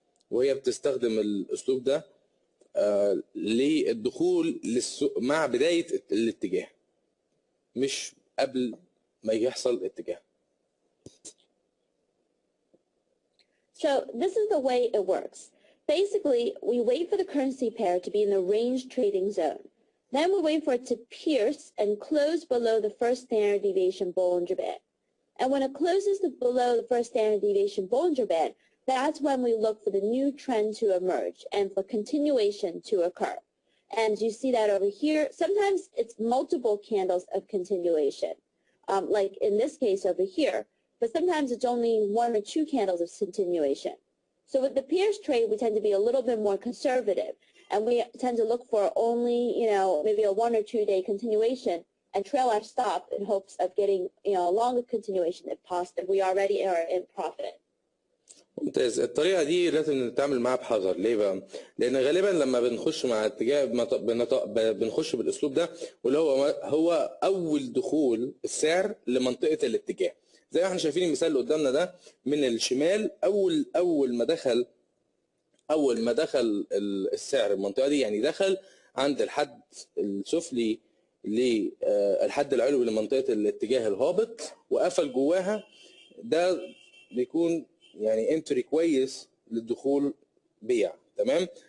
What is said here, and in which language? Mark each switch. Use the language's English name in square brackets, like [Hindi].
[Arabic] وهي بتستخدم الاسلوب ده للدخول للسوق مع بدايه الاتجاه، مش قبل ما يحصل اتجاه. [English] So this is the way it works. Basically, we wait for the currency pair to be in the range trading zone. Then we wait for it to pierce and close below the first standard deviation Bollinger Band. And when it closes below the first standard deviation Bollinger Band, that's when we look for the new trend to emerge and for continuation to occur. And you see that over here. Sometimes it's multiple candles of continuation, like in this case over here, but sometimes it's only 1 or 2 candles of continuation. So with the Pierce trade, we tend to be a little bit more conservative. And we tend to look for only, maybe a 1 or 2 day continuation and trail our stop in hopes of getting, a longer continuation if possible, if we already are in profit. [Arabic] ممتاز. الطريقة دي لازم نتعامل معاها بحذر. ليه بقى؟ لأن غالبا لما بنخش مع اتجاه بنخش بالأسلوب ده، واللي هو أول دخول السعر لمنطقة الاتجاه. زي ما احنا شايفين المثال اللي قدامنا ده من الشمال، أول ما دخل السعر المنطقة دي، يعني دخل عند الحد السفلي للحد العلوي لمنطقة الاتجاه الهابط وقفل جواها، ده بيكون يعني انتري كويس للدخول بيع. تمام.